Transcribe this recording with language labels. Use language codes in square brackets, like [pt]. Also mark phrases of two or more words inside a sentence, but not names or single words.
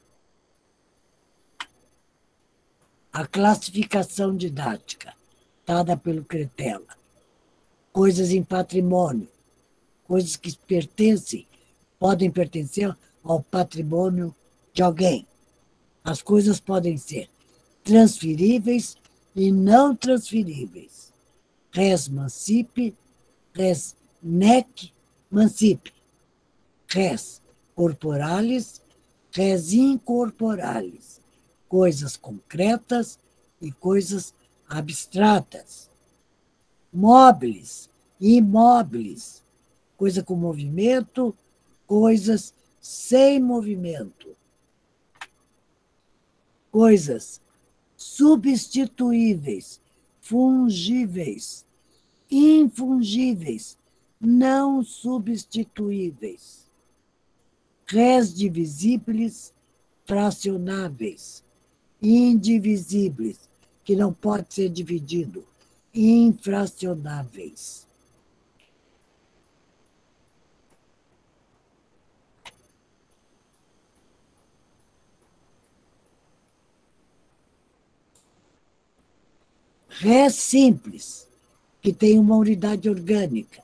[pt] A classificação didática dada pelo Cretela. Coisas em patrimônio, coisas que podem pertencer ao patrimônio de alguém. As coisas podem ser transferíveis e não transferíveis. [la] Res mancipe, res nec mancipe. Res corporalis, res incorporalis. [pt] Coisas concretas e coisas abstratas. Móveis, imóveis. Coisa com movimento, coisas sem movimento. Coisas substituíveis, fungíveis, infungíveis, não substituíveis. Res divisíveis, fracionáveis, indivisíveis, que não pode ser dividido, infracionáveis. Res simples, que tem uma unidade orgânica.